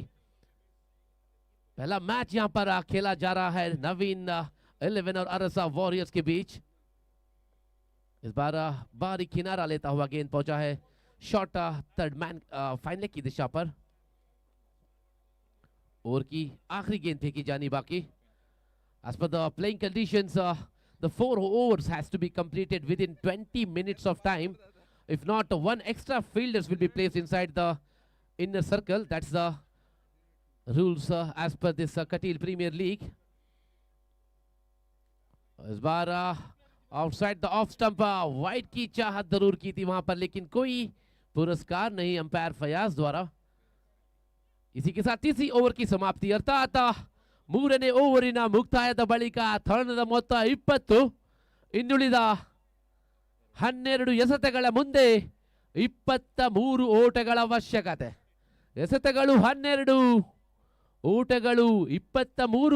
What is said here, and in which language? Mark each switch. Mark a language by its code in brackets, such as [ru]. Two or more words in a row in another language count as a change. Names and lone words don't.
[hi] पहला मैच यहां पर खेला जा रहा है नवीन 11 और अरसा वॉरियर्स के बीच। इस बार बाहरी किनारा लेता हुआ गेंद पहुंचा है [en] short third man [hi] फाइनल की दिशा पर। ओवर की आखिरी गेंद फेंकी जानी बाकी। [en] As per the playing conditions, the 4 overs has to be completed within 20 minutes of time. If not, one extra fielders will be placed inside the inner circle. That's the rules as per this Katil Premier League. [hi] इस बार [en] outside the off stump [hi] वाइड की चाहत जरूर की थी वहां पर, लेकिन कोई पुरस्कार नहीं अंपायर फयाज द्वारा। इसी के साथ तीसरी ओवर की समाप्ति, अर्थात [kn] ಮೂರನೇ ಓವರಿನ ಮುಕ್ತಾಯದ ಬಳಿಕ ತಂಡದ ಮೊತ್ತ 20, ಇನ್ನುಳಿದ 12 ಎಸೆತಗಳ ಮುಂದೆ 23 ಓಟಗಳ ಅವಶ್ಯಕತೆ. ಎಸೆತಗಳು 12, ಓಟಗಳು 23.